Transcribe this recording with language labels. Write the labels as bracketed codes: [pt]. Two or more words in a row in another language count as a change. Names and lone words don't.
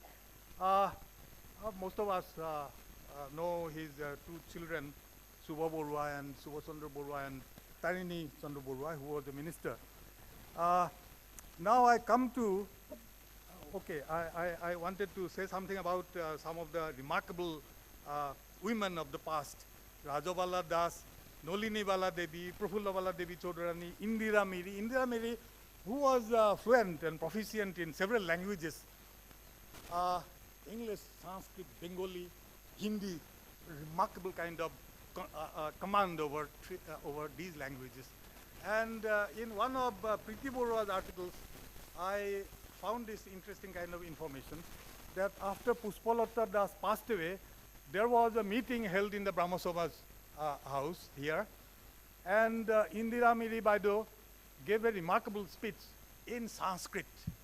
[en] Most of us know his two children, Subha Borua and Subhash Chandra Borua and Tarini Chandra Borua, who was the minister. Now I come to, I wanted to say something about some of the remarkable women of the past. Rajabala Das, Nolini Bala Devi, Prafulla Bala Devi Chodharani, Indira Miri. Indira Miri, who was fluent and proficient in several languages. English, Sanskrit, Bengali, Hindi, remarkable kind of command over these languages. And in one of Preeti Borua's articles, I found this interesting kind of information that after Pushpalata Das passed away, there was a meeting held in the Brahma Sabha's house here, and Indira Miri Baido gave a remarkable speech in Sanskrit